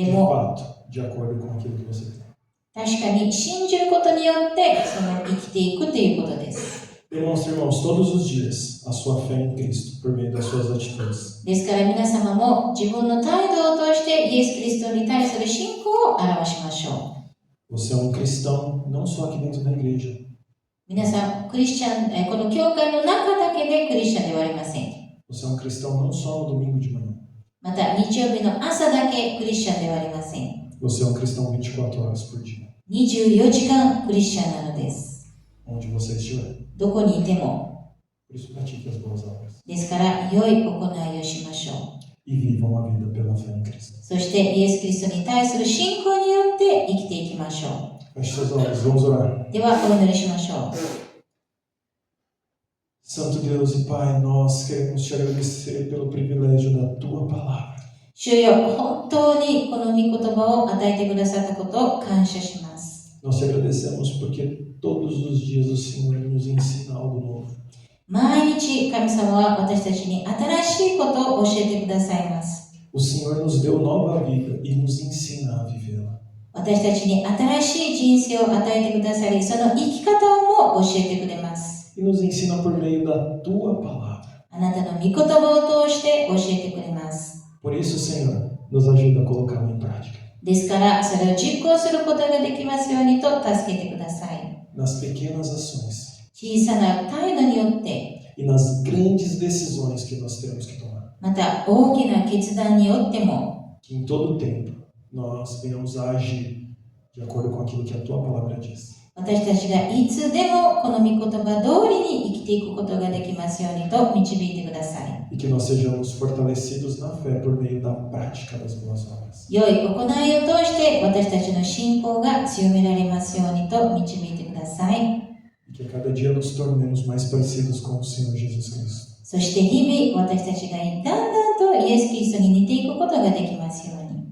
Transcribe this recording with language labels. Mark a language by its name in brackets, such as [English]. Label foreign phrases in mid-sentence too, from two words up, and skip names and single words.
[Japanese] でも [Portuguese] fato, de acordo com aquilo que você tem. [Japanese] 確かに信じることによってその生きていくということです。 [Portuguese] Demonstre, irmãos, todos os dias a sua fé em Cristo por meio das suas atitudes. [Japanese] ですから皆様も自分の態度を通してイエス・キリストに対する信仰を表しましょう。 [Portuguese] Você é cristão não só aqui dentro da igreja. [Japanese] 皆さん、クリスチャン、この教会の中だけでクリスチャンではありません。 [Portuguese] Você é cristão não só no domingo de manhã. [Japanese] また日曜日の朝だけクリスチャンではありません。 [Portuguese] Você é cristão 24 horas por dia. [Japanese] 24 時間クリスチャンなのです。 [Portuguese] Onde você estiver. [Japanese] どこにいても。 [Portuguese] Por isso pratique as boas obras. [Japanese] ですから良い行いをしましょう。 [Portuguese] E vivam a vida pela fé em Cristo. [Japanese] そしてイエス・キリストに対する信仰によって生きていきましょ [Portuguese] Feche seus olhos, vamos orar. [Japanese] う。ではお祈りしましょう。 [Portuguese] Santo Deus e Pai, nós queremos te agradecer pelo privilégio da Tua palavra. [Japanese] 主よ、本当にこの御言葉を与えてくださったことを感謝します。 [Portuguese] Nós te agradecemos porque todos os dias o Senhor nos ensina algo novo. [Japanese] 毎日神様は私たちに新しいことを教えてくださいます。 [Portuguese] O Senhor nos deu nova vida e nos ensina a vivê-la. [Japanese] 私たちに新しい人生を与えてくださり、その生き方をも教えてくれます。 [Portuguese] E nos ensina por meio da Tua palavra. [Japanese] あなたの御言葉を通して教えてくれます。 [Portuguese] Por isso, Senhor, nos ajuda a colocá-lo em prática. [Japanese] ですから、それを実行することができますようにと助けてください。 [Portuguese] Nas pequenas ações [Japanese] 小さな態度によって、 [Portuguese] e nas grandes decisões que nós temos que tomar. [Japanese] また大きな決断によっても、 [Portuguese] Que em todo tempo nós venhamos a agir de acordo com aquilo que a Tua palavra diz. [Japanese] 私たちがいつでもこの御言葉通りに生きていくことができますようにと導いてください。 [Portuguese] E que nós sejamos fortalecidos na fé por meio da prática das boas obras. [Japanese] 良い行いを通して私たちの信仰が強められますようにと導いてください。 [Portuguese] E que a cada dia nos tornemos mais parecidos com o Senhor Jesus Cristo. [Japanese] そして日々私たちがだんだんとイエス・キリストに似ていくことができますように。